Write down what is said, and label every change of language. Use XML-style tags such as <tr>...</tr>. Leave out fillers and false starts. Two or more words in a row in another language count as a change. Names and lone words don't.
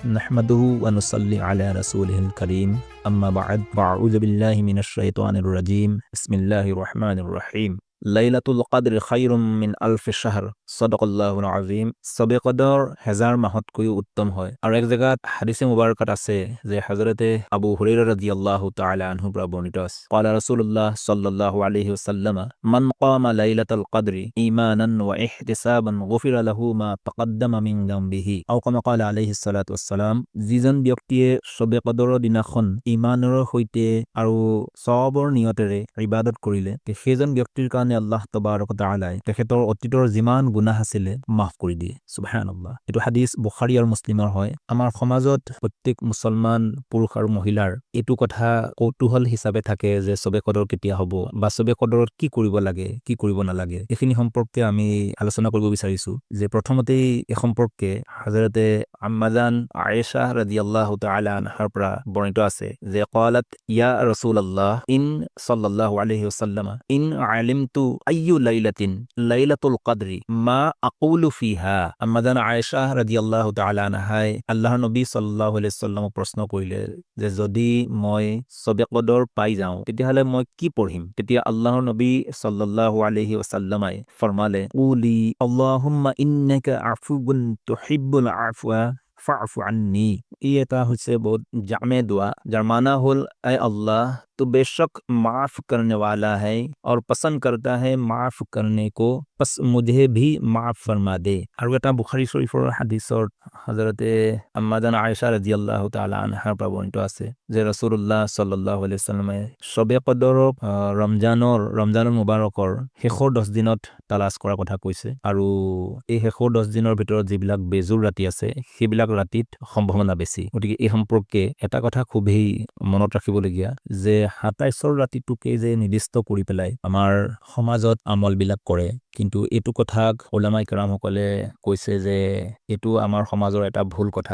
<ar>نحمده ونصلي على رسوله الكريم أما بعد فأعوذ بالله من الشيطان الرجيم بسم الله الرحمن الرحيم ليلة القدر خير من ألف شهر صدق الله العظيم</ar> <as>সবে কদর হাজার মাহতকৈও উত্তম হয়। আৰু এক জায়গাত হাদিসে মুবারকাত আছে যে হযরতে আবু হুরায়রা</as> <ar>رضي الله تعالى عنه</ar> <as>পৰা বৰ্ণিত আছে</as> <ar>قال رسول الله صلى الله عليه وسلم من قام ليلة القدر إيمانا واحتسابا غفر له ما تقدم من ذنبه أو كما قال عليه الصلاة والسلام</ar> <as>যিজন ব্যক্তিয়ে সবে কদৰৰ দিনাখন ঈমানৰ সৈতে আৰু সওয়াবৰ নিয়তেৰে ইবাদত কৰিলে সেইজন ব্যক্তিৰ কাৰণে আল্লাহ</as> <ar>تبارك وتعالى</ar> <as>তেখেতৰ অতীতৰ যিমান গুনাহ আছিলে মাফ কৰি দিয়ে। সুবহানাল্লাহ। এইটো হাদিস বুখাৰী আৰু মুছলিমৰ হয়। আমাৰ সমাজত প্ৰত্যেক মুছলমান পুৰুষ আৰু মহিলাৰ এইটো কথা কৌতূহল হিচাপে থাকে যে সবে কদৰ কেতিয়া হ'ব বা সবে কদৰত কি কৰিব লাগে কি কৰিব নালাগে এইখিনি সম্পৰ্কে আমি আলোচনা কৰিব বিচাৰিছো। যে প্ৰথমতেই এই সম্পৰ্কে হযৰতে আম্মাজান আয়েশা</as> <ar>رضي الله تعالى عنها</ar> <as>পৰা বৰ্ণিত আছে যে</as> <ar>قالت يا رسول الله إن صلى الله عليه وسلم إن علمت أي ليلة ليلة القدر ما أقول فيها.</ar> <as>আম্মাজান আয়েশা</as> <ar>رضي الله تعالى عنها</ar> <as>আল্লাহৰ নবী</as> <ar>صلى الله عليه وسلم</ar> <as>প্ৰশ্ন কৰিলে যে যদি মই সবে কদৰ পাই যাওঁ তেতিয়াহলে মই কি পঢ়িম। তেতিয়া আল্লাহৰ নবী</as> <ar>صلى الله عليه وسلم ফৰমালে قولي اللهم إنك عفو تحب العفو فاعف عني.</ar> <as>ই এটা হৈছে বহুত জামে</as> <hi>दुआ</hi> <bn>যার মানা হল এ আল্লাহ</bn> <hi>तो बेशक माफ करने वाला है और पसंद करता है माफ करने को, बस मुझे भी माफ फरमा दे।</hi> <as>और এটা বুখাৰী শৰীফৰ হাদিসত হযরতে আম্মাজান আয়েশা</as> <ar>رضي الله تعالى عنها</ar> <as>পৰা বৰ্ণিত আছে যে ৰাসূলুল্লাহ</as> <ar>صلى الله عليه وسلم</ar> <as>সবে কদৰক ৰমজানৰ মুবাৰকৰ শেষৰ 10 দিনত তালাশ কৰাৰ কথা কৈছে। আৰু এই শেষৰ 10 দিনৰ ভিতৰত যিবিলাক বেজুৰ ৰাতি আছে সেইবিলাক ৰাতিত সম্ভাৱনা বেছি। গতিকে এই সম্পৰ্কে এটা কথা খুবেই মনত ৰাখিবলগীয়া যে ২৭ৰ ৰাতিটোকে যে নিৰ্দিষ্ট কৰি পেলাই আমাৰ সমাজত আমলবিলাক কৰে, কিন্তু এইটো কথাক উলামায়ে কেৰামসকলে কৈছে যে এইটো আমাৰ সমাজৰ এটা ভুল কথা।</as>